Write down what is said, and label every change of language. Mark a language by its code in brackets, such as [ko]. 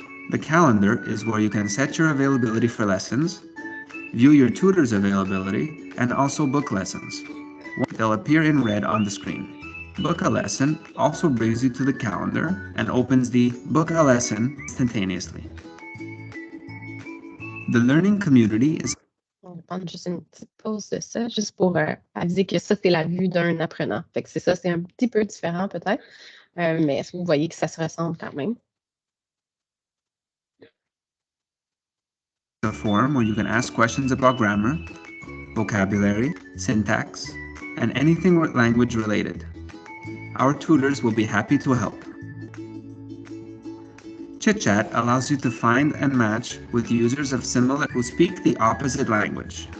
[en] The calendar is where you can set your availability for lessons, view your tutor's availability, and also book lessons. They'll appear in red on the screen. Book a lesson also brings you to the calendar and opens the Book a Lesson instantaneously. The learning community is... [fr] On va prendre juste une petite pause de ça, juste pour aviser que ça, c'est la vue d'un apprenant. Fait que c'est ça, c'est un petit peu différent peut-être, mais est-ce que vous voyez que ça se ressemble quand même? [en] a forum where you can ask questions about grammar, vocabulary, syntax, and anything language related. Our tutors will be happy to help. Chit Chat allows you to find and match with users of similar who speak the opposite language.